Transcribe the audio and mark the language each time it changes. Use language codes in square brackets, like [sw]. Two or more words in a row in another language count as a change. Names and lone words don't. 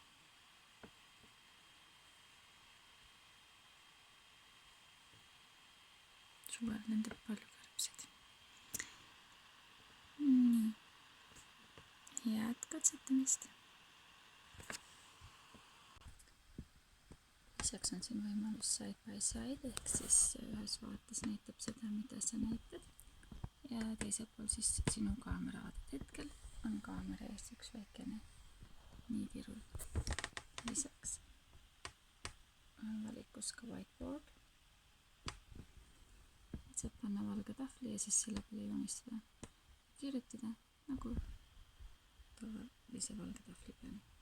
[et] Suvel lendab palju kärbseid. Nii. Head katsetamist. Lisaks on siin võimalus [en] side by side [et] ehk siis ühes vaates näitab seda, mida sa näitad ja teisel pool siis sinu kaamera vaadet. Hetkel on kaamera ees üks väikene niidirull. Lisaks on valikus ka whiteboard. Saab panna valge tahvli ja siis selle peale joonistada, kirjutada nagu tavalise valge tahvli peal.